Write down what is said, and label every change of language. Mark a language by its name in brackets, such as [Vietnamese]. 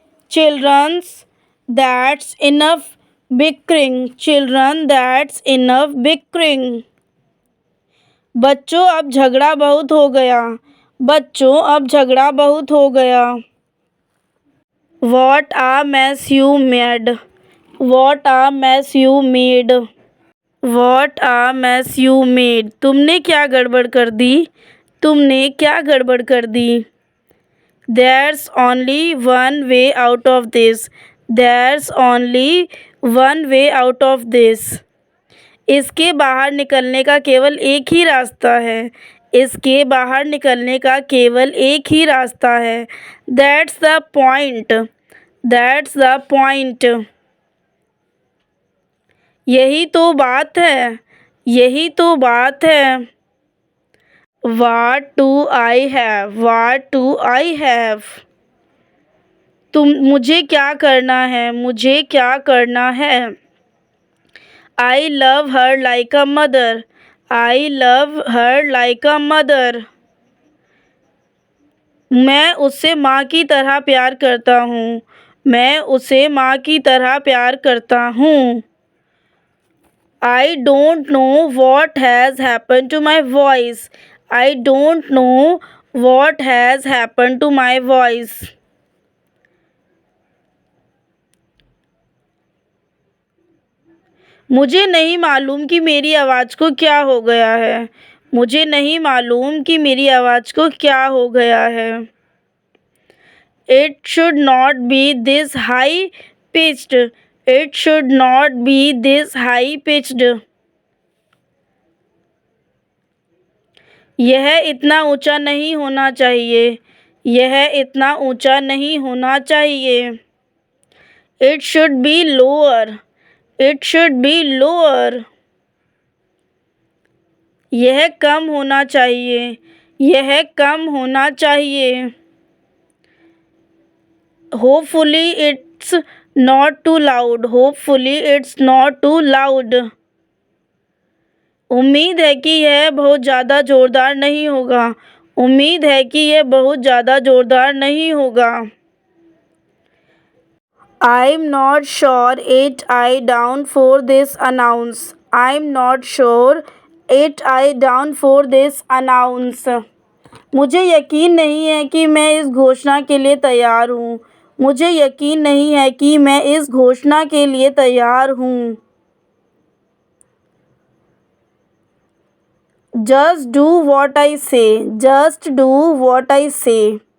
[English] Children's, that's enough bickering. Children, that's enough bickering. [Hindi] बच्चों अब झगड़ा बहुत हो गया. बच्चों अब झगड़ा बहुत हो गया. [English] What a mess you made. What a mess you made. What a mess you made. [Hindi] तुमने क्या गड़बड़ कर दी? तुमने क्या गड़बड़ कर दी? [English] There's only one way out of this. There's only one way out of this. [Hindi] इसके बाहर निकलने का केवल एक ही रास्ता है. इसके बाहर निकलने का केवल एक ही रास्ता है. [English] That's the point. That's the point. [Hindi] यही तो बात है. यही तो बात है. [English] What do I have? What do I have? [Hindi] मुझे क्या करना है? मुझे क्या करना है? [English] I love her like a mother. I love her like a mother. [Hindi] मैं उससे माँ की तरह प्यार करता हूँ. मैं उसे माँ की तरह प्यार करता हूँ. [English] I don't know what has happened to my voice. I don't know what has happened to my voice. [Hindi] मुझे नहीं मालूम कि मेरी आवाज़ को क्या हो गया है. मुझे नहीं मालूम कि मेरी आवाज़ को क्या हो गया है. [English] It should not be this high pitched. It should not be this high pitched. [Hindi] यह इतना ऊंचा नहीं होना चाहिए. यह इतना ऊंचा नहीं होना चाहिए. [English] It should be lower. It should be lower. [Hindi] यह कम होना चाहिए. यह कम होना चाहिए. [English] Hopefully it's not too loud. Hopefully it's not too loud. [Hindi] उम्मीद है कि यह बहुत ज़्यादा ज़ोरदार नहीं होगा. उम्मीद है कि यह बहुत ज़्यादा ज़ोरदार नहीं होगा. [English] I'm not sure it I down for this announce. I'm not sure it I down for this announce. [Hindi] मुझे यकीन नहीं है कि मैं इस घोषणा के लिए तैयार हूँ. मुझे यकीन नहीं है कि मैं इस घोषणा के लिए तैयार हूँ. [English] Just do what I say. Just do what I say.